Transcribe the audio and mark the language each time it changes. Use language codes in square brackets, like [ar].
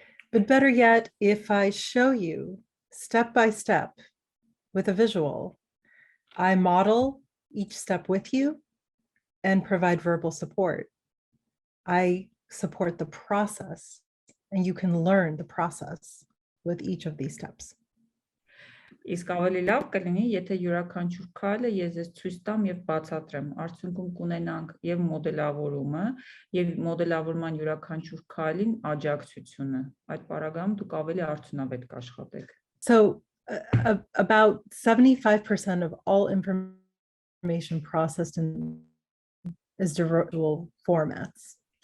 [en] But better yet, if I show you step by step with a visual, I model each step with you and provide verbal support. I support the process, and you can learn the process with each of these steps. [hy] Իսկ ավելի լավ կլինի, եթե յուրաքանչյուր քայլը ես ձեզ ցույց տամ եւ բացատրեմ, արդյունքում կունենանք եւ մոդելավորումը, եւ մոդելավորման յուրաքանչյուր քայլին աջակցությունը։ Այդ պարագայում դուք ավելի արդյունավետ կաշխատեք։ [en] So about 75% of all information processed in is visual formats.